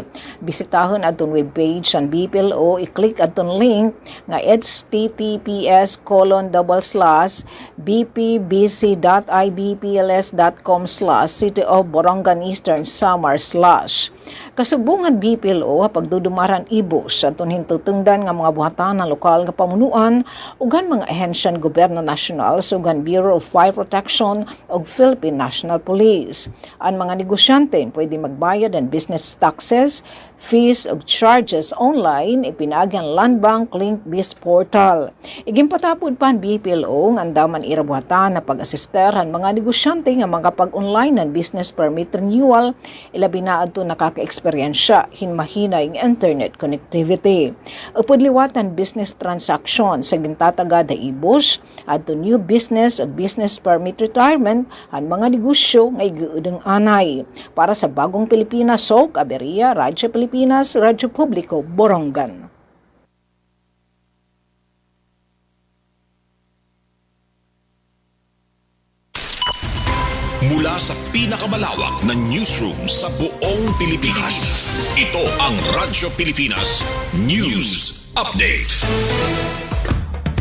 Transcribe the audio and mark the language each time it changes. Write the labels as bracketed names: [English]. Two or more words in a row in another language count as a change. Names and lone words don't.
[Waray] Bisitahon adton webpage sa BPLO, i-click adton link nga https://bpbc.ibpls.com/City of Borongan Eastern Samar/ Kasubungan BPLO pagdudumaran ibus adton hintutungdan nga mga buhatan ng lokal nga pamunuan ugan mga ahensya ng gobyerno nasyonal sugan Bureau of Fire Protection ug Philippine National Police. Ang mga negosyante pwede magbayad ng [English] business taxes, [Waray] fees ug charges online ipinaagi ang Land Bank Link Biz Portal. Igimpatapod pa ang BPLO nga andaman irabuhatan na pag-asister ang mga negosyante nga mga pag-online ng [English] business permit renewal [Waray] ilabi na adto nakaka-eksperyensya hinmahinay ng [English] internet connectivity. [Waray] Upod liwatan [English] business transaction [Waray] sa gintatagada ibus adto [English] new business [Waray] o [English] business permit retirement [Waray] ang mga negosyo nga igiudang anay para sa Bagong Pilipinas SOC Aberia Radyo Pilipinas Radyo Publiko Borongan. [Filipino] Mula sa pinakamalawak na newsroom sa buong Pilipinas, ito ang Radyo Pilipinas News Update.